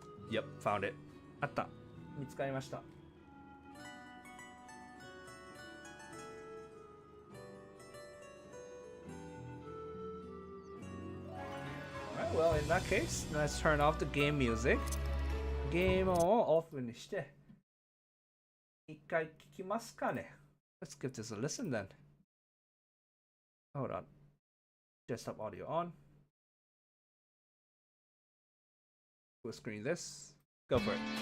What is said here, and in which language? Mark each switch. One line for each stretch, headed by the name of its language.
English: Yep, found it.
Japanese: あった。見つかりました。
English: Well, in that case, let's turn off the game music.
Japanese: ゲームをオフにして、一回聞きますかね。
English: Let's give this a listen then. Hold on. Desktop audio on. We'll screen this. Go for it.